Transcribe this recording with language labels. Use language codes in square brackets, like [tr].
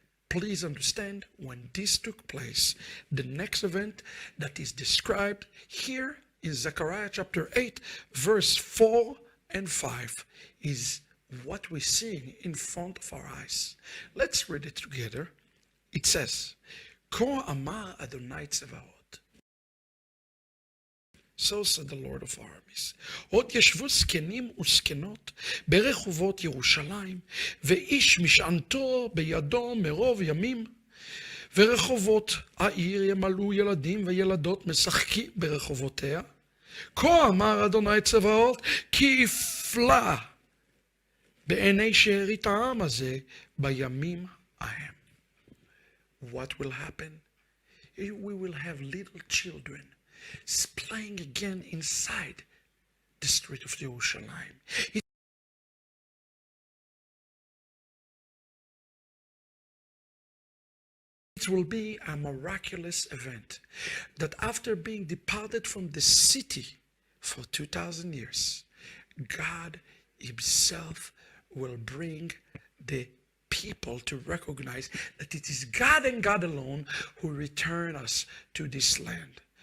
[en] Please understand, when this took place, the next event that is described here in Zechariah chapter 8, verse 4 and 5 is what we're seeing in front of our eyes. Let's read it together. It says, [he] כה אמר [en] Adonai Tzevaot. So said the Lord of armies. [he] עוד ישבו זקנים וזקנות ברחובות ירושלים, ואיש משענתו בידו מרוב ימים, ורחובות העיר ימלאו ילדים וילדות משחקים ברחובותיה. כה אמר אדוני צבאות, כי יפלא בעיני שארית העם הזה בימים ההם. [en] what will happen? We will have little children playing again inside the street of Jerusalem. It will be a miraculous event that after being departed from the city for 2,000 years, God himself will bring the people to recognize that it is God and God alone who return us to this land.